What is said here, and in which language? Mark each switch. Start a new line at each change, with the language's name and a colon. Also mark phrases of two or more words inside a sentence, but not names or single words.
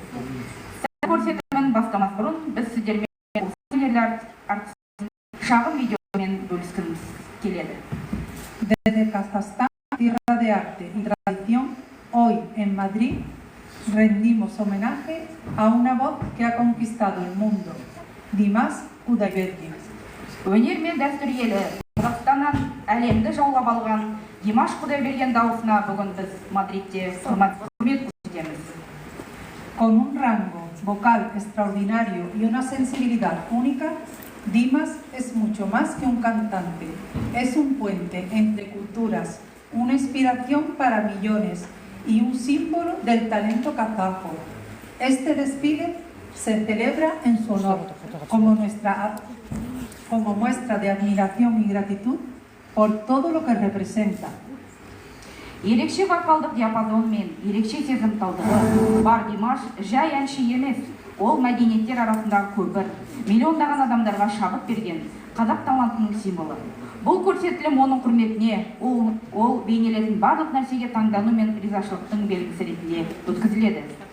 Spanish: Desde Kazajstán, tierra de arte y tradición, hoy en Madrid rendimos homenaje a una voz que ha conquistado el mundo, Dimas Kudaibergen.
Kazakh: Өнер мен дәстүр елі Қазақстаннан әлемді жаулап алған Димаш Кудайберген дауысына бүгін біз Мадридте құрмет көрсетеміз.
Spanish: Con un rango vocal extraordinario y una sensibilidad única, Dimas es mucho más que un cantante. Es un puente entre culturas, una inspiración para millones y un símbolo del talento kazajo. Este desfile se celebra en su honor como muestra de admiración y gratitud por todo lo que representa.
Kazakh: Ерекше вокалдық диапазон мен ерекше сезімталдығы бар Димаш жай әнші емес, ол мәдениеттер арасындағы көпір, миллиондаған адамдарға шабыт берген қазақ талантының символы. Бұл көрсетілім оның құрметіне, ол бейнелетін барлық нәрсеге таңдану мен ризашылықтың белгісі ретінде өткізіледі.